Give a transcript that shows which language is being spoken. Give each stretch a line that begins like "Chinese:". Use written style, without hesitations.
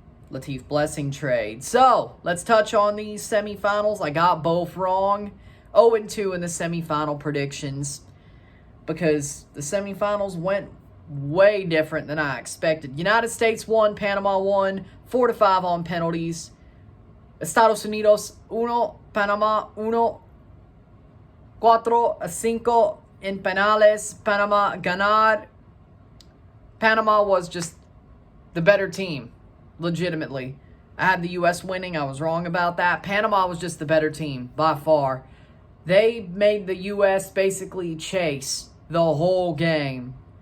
English: Latif Blessing trade. So, let's touch on these semifinals. I got both wrong. 0-2 in the semifinal predictions because the semifinals went way different than I expected. United States won, Panama won, 4-5 on penalties.
Spanish: Estados Unidos 1, Panama 1, 4-5 en penales. Panama ganar.
English: Panama was just the better team, legitimately. I had the U.S. winning. I was wrong about that. Panama was just the better team, by far. They made the U.S. basically chase the whole game.